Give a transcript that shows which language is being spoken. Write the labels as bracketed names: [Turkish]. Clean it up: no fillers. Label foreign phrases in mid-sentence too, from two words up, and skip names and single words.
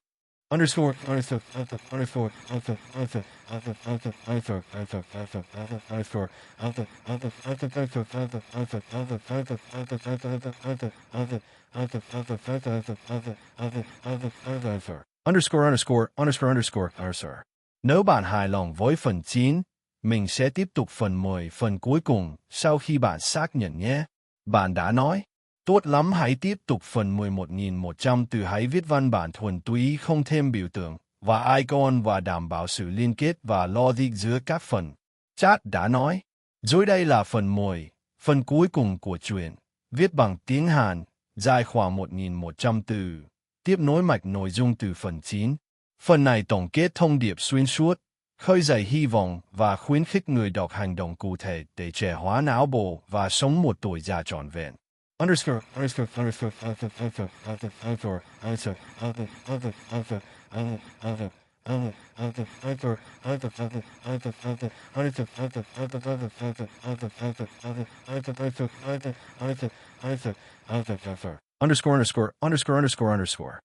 [English] underscore underscore underscore underscore underscore underscore. [Vietnamese] Nếu bạn hài lòng với phần 9, mình sẽ tiếp tục phần 10, phần cuối cùng, sau khi bạn xác nhận nhé. Bạn đã nói. Tốt lắm, hãy tiếp tục phần 11.100 từ hãy viết văn bản thuần túy không thêm biểu tượng và icon và đảm bảo sự liên kết và logic giữa các phần. Chat đã nói. Dưới đây là phần 10, phần cuối cùng của truyện, viết bằng tiếng Hàn, dài khoảng 1.100 từ, tiếp nối mạch nội dung từ phần 9. Phần này tổng kết thông điệp xuyên suốt, khơi dậy hy vọng và khuyến khích người đọc hành động cụ thể để trẻ hóa não bộ và sống một tuổi già trọn vẹn. [English] Underscore underscore underscore underscore underscore underscore.